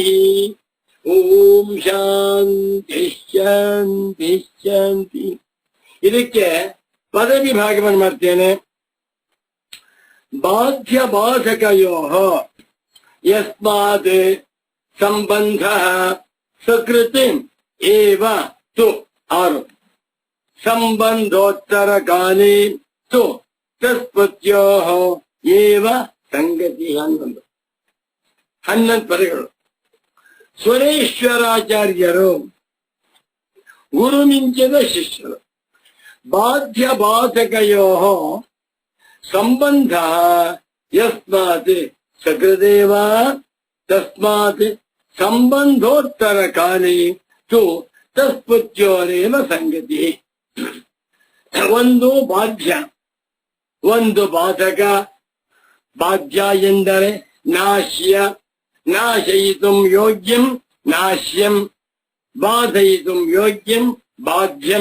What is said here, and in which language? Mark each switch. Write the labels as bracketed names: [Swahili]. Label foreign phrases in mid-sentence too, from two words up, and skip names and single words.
[Sanskrit] ಓಂ ಶಾಂತಿ ಶಾಂತಿ ಶಾಂತಿ. [Kannada] ಇದಕ್ಕೆ ಪದವಿಭಾಗವನ್ನು ಮಾಡ್ತೇನೆ. [Sanskrit] ಬಾಧ್ಯ ಬಾಧಕಯೋ ಯಸ್ಮಾತ್ ಸಂಬಂಧ ಸಕೃತಿ ಏವ ತು 6 ಸಂಬಂಧೋತ್ತರ ಕಾಲೇ ತು ತಸ್ಪತ್ಯೋ ಏವ ಸಂಗತಿ 11 ಪದಗಳು. [Kannada] ಸ್ವರೇಶ್ವರಾಚಾರ್ಯರು ಗುರು ಮಿಂಚಿದ ಶಿಷ್ಯರು. [Sanskrit] ಬಾಧ್ಯ ಬಾಧಕಯೋ ಸಂಬಂಧ ಯಸ್ಮಾತ್ ಸಕೃದೇವ ತಸ್ಮಾತ್ ಸಂಬಂಧೋತ್ತರ ಕಾಲೇ ತು ತಸ್ಪತ್ಯೋರೇವ ಸಂಗತಿ. [Kannada] ಒಂದು ಬಾಧ್ಯ, ಒಂದು ಬಾಧಕ. ಬಾಧ್ಯ ಎಂದರೆ ನಾಶ್ಯ, [Sanskrit] ನಾಶಯಿತು ಯೋಗ್ಯಂ ನಾಶ್ಯಂ, ಬಾಧಯಿತು ಯೋಗ್ಯಂ ಬಾಧ್ಯಂ.